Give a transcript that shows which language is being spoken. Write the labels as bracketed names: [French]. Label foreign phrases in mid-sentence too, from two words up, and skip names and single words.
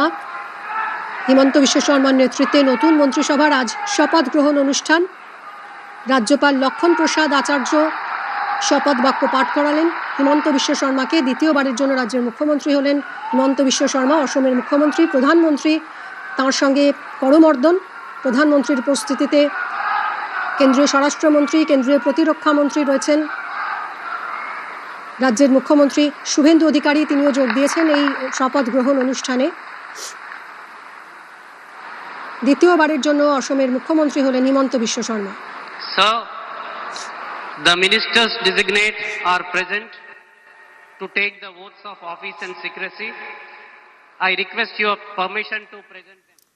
[Bangla] হিমন্ত বিশ্ব শর্মার নেতৃত্বে নতুন মন্ত্রিসভার আজ শপথ গ্রহণ অনুষ্ঠান। রাজ্যপাল লক্ষণ প্রসাদ আচার্য শপথ বাক্য পাঠ করালেন হিমন্ত বিশ্ব শর্মাকে। দ্বিতীয়বারের জন্য রাজ্যের মুখ্যমন্ত্রী হলেন হিমন্ত বিশ্ব শর্মা। অসমের মুখ্যমন্ত্রী, প্রধানমন্ত্রী তাঁর সঙ্গে করমর্দন। প্রধানমন্ত্রীর উপস্থিতিতে কেন্দ্রীয় স্বরাষ্ট্রমন্ত্রী, কেন্দ্রীয় প্রতিরক্ষা মন্ত্রী রয়েছেন। রাজ্যের মুখ্যমন্ত্রী শুভেন্দু অধিকারী তিনিও যোগ দিয়েছেন এই শপথ গ্রহণ অনুষ্ঠানে। দ্বিতীয়বারের জন্য অসমের মুখ্যমন্ত্রী হলেন হিমন্ত বিশ্ব শর্মা। [English] Sir, the ministers designate are present to take the oaths of office and secrecy. I request your permission to present them.